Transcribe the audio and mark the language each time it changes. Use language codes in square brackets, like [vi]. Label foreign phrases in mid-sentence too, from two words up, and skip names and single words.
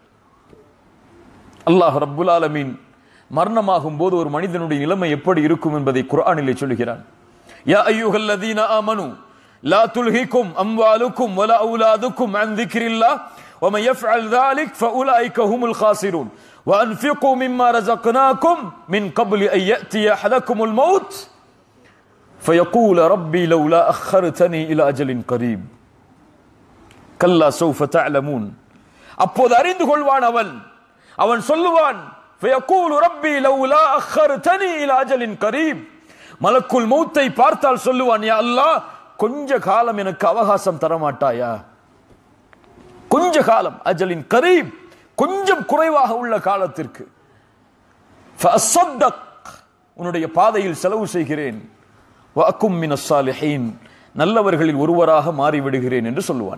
[ta] அல்லாஹ் [ar] رب العالمين [ta] மரணமாகும் போது ஒரு மனிதனுடைய நிலைமை எப்படி இருக்கும் என்பதை குர்ஆனிலே சொல்கிறான். [ar] يا أيها الذين آمنوا لا تلهكم أموالكم ولا أولادكم عن ذكر الله ومن يفعل ذلك فأولئك هم الخاسرون وأنفقوا مما رزقناكم من قبل أن يأتي أحدكم الموت فيقول ربي لولا أخرتني إلى أجل قريب كلا سوف تعلمون. [ta] அப்போது அறிந்து கொள்வான் அவன் சொல்லுவான், [ar] فيقول ربي لولا أخرتني إلى أجل قريب. ملك الموت [ta] பார்த்தால் சொல்லுவான், [ar] يا الله, [ta] கொஞ்ச காலம் எனக்கு அவகாசம் தரமாட்டாயா? கொஞ்ச காலம், [ar] أجل قريب, [ta] கொஞ்சம் குறைவாக உள்ள காலத்திற்கு. உன்னுடைய பாதையில் செலவு செய்கிறேன், [ar] وأكن من الصالحين, [ta] நல்லவர்களில் ஒருவராக மாறிவிடுகிறேன் என்று சொல்லுவான்.